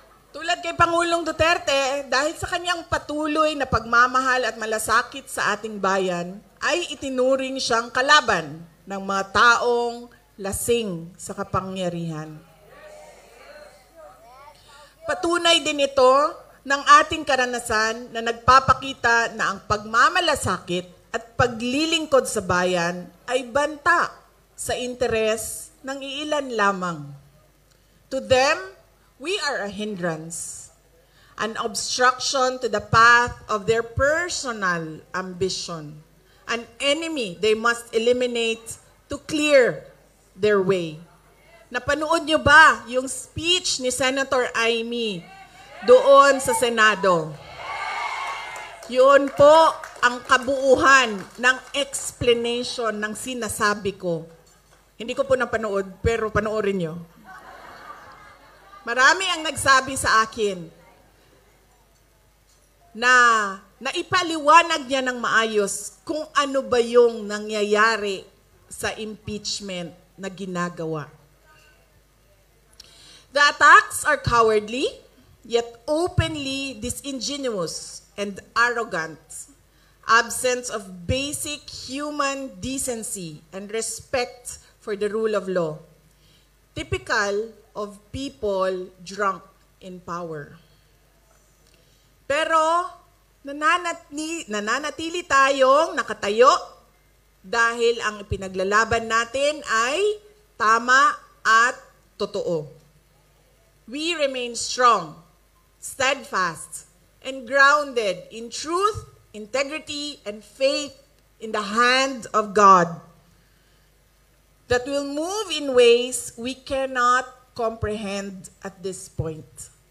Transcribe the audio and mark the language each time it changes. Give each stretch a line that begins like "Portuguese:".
Filipino: Tulad kay Pangulong Duterte, dahil sa kanyang patuloy na pagmamahal at malasakit sa ating bayan, ay itinuring siyang kalaban ng mga taong lasing sa kapangyarihan. Patunay din ito ng ating karanasan na nagpapakita na ang pagmamalasakit at paglilingkod sa bayan ay banta sa interes ng iilan lamang.
English: To them, we are a hindrance, an obstruction to the path of their personal ambition, an enemy they must eliminate to clear their way.
Filipino: Napanood niyo ba yung speech ni Senator Amy doon sa Senado? Yun po ang kabuuhan ng explanation ng sinasabi ko. Hindi ko po napanood, pero panoorin niyo. Marami ang nagsabi sa akin na naipaliwanag niya ng maayos kung ano ba yung nangyayari sa impeachment na ginagawa.
English: The attacks are cowardly, yet openly disingenuous and arrogant, absence of basic human decency and respect for the rule of law, typical of people drunk in power.
Filipino: Pero nananatili tayong nakatayo dahil ang ipinaglalaban natin ay tama at totoo.
English: We remain strong, steadfast, and grounded in truth, integrity, and faith in the hand of God that will move in ways we cannot comprehend at this point.